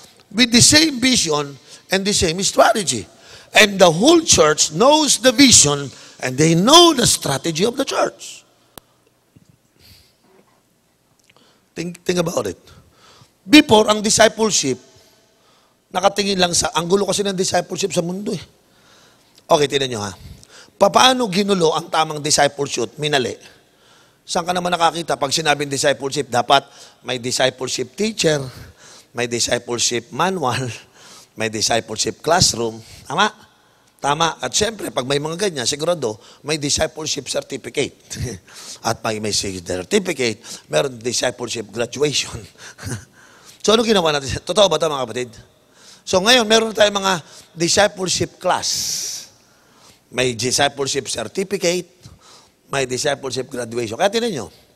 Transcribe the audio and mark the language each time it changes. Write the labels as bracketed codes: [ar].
[en] With the same vision and the same strategy. And the whole church knows the vision and they know the strategy of the church. Think about it. [tl] Before, ang discipleship, nakatingin lang sa, ang gulo kasi ng discipleship sa mundo eh. Okay, tingnan nyo ha. Paano ginulo ang tamang discipleship? Minali. Saan ka naman nakakita? Pag sinabing discipleship, dapat may discipleship teacher, may discipleship manual, may discipleship classroom. Tama? Tama. At syempre, pag may mga ganyan, sigurado, may discipleship certificate. At pag may certificate, meron discipleship graduation. So, ano ginawa natin? Totoo ba ito, mga kapatid? So, ngayon, meron tayong mga discipleship class. May discipleship certificate, may discipleship graduation. Kaya tinan nyo,